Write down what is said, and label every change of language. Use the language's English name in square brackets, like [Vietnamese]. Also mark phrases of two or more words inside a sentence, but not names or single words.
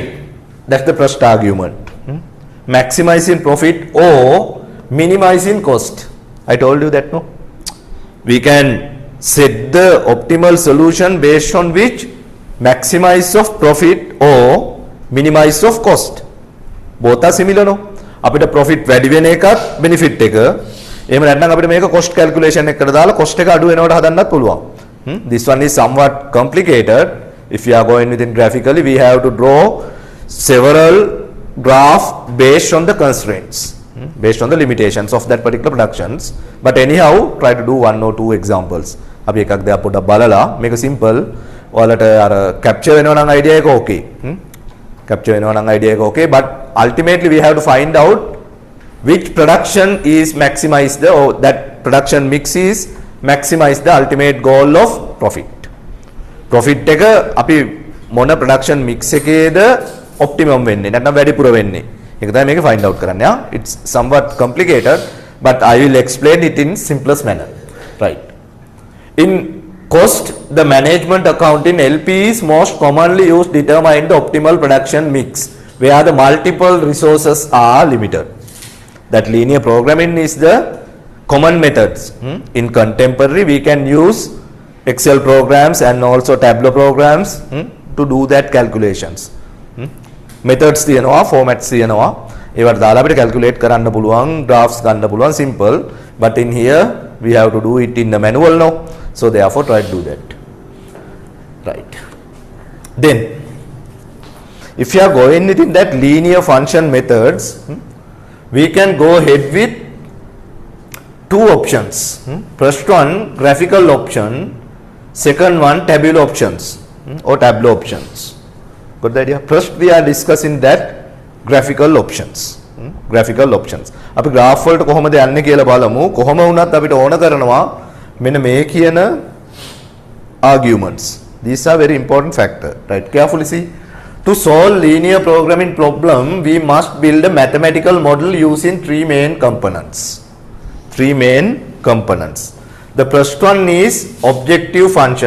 [English] That's the first argument. Maximizing profit or minimizing cost. I told you that, no? We can set the optimal solution based on which maximize of profit or minimize of cost. Both are similar, no? [Sinhala] අපිට profit වැඩි වෙන එකත් benefit එක. එහෙම නැත්නම් අපිට මේක [English] cost calculation [Sinhala] එකකට දාලා cost එක අඩු වෙනවට හදන්නත් පුළුවන්. [English] This one is somewhat complicated. If you are going within graphically, we have to draw several graphs based on the constraints, based on the limitations of that particular productions. But anyhow, try to do one or two examples. [Sinhala] අපි එකක් දෙයක් පොඩ්ඩක් බලලා මේක simple. ඔයාලට අර capture වෙනවා නම් idea එක okay. Capture වෙනවා නම් idea එක okay. [English] But ultimately we have to find out which production is maximized, or that production mix is maximize the ultimate goal of profit. [Sinhala] Profit එක අපි මොන [English] production mix [Sinhala] එකේද optimum වෙන්නේ නැත්නම් වැඩිපුර වෙන්නේ. ඒක තමයි මේක [English] find out [Sinhala] කරන්න. [English] It's somewhat complicated, but I will explain it in simplest manner. Right. In cost, the management account in LP is most commonly used to determine the optimal production mix where the multiple resources are limited. That linear programming is the common methods. In contemporary, we can use Excel programs and also Tableau programs to do that calculations. [Sinhala] Methods තියෙනවා, formats තියෙනවා. ඒවට දාලා අපිට calculate කරන්න පුළුවන්, graphs ගන්න පුළුවන්, simple. [English] But in here, we have to do it in the manual now. So therefore, try to do that. Right. Then, if you are going within that linear function methods, we can go ahead with two options. First one graphical option, second one tabular options or tableau options. Got the idea? First we are discussing that graphical options. Graphical options. [Sinhala] අපි graph වලට කොහොමද යන්නේ කියලා බලමු. කොහොම වුණත් අපිට ඕන කරනවා මෙන්න මේ කියන arguments. [English] These are very important factor. Right? Carefully see. To solve linear programming problem, we must build a mathematical model using three main components. Three main components. The first one is objective function.